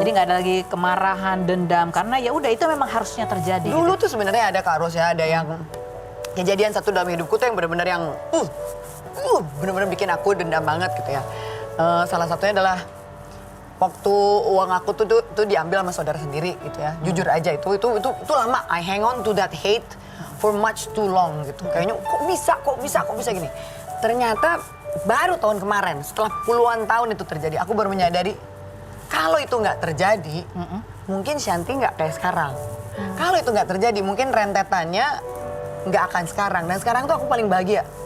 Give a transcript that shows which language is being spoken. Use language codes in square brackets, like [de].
[id] Jadi nggak ada lagi kemarahan, dendam, karena ya udah itu memang harusnya terjadi. Dulu gitu. tuh sebenarnya ada Kak Ros ya, ada yang kejadian satu dalam hidupku tuh yang benar-benar yang benar-benar bikin aku dendam banget gitu ya. Salah satunya adalah waktu uang aku tuh diambil sama saudara sendiri gitu ya. Jujur aja itu lama. [en] I hang on to that hate for much too long [id] gitu. Kayaknya kok bisa gini. Ternyata baru tahun kemarin setelah puluhan tahun itu terjadi, aku baru menyadari kalau itu nggak terjadi, mungkin Shanti nggak kayak sekarang. Kalau itu nggak terjadi, mungkin rentetannya nggak akan sekarang. Dan sekarang tuh aku paling bahagia.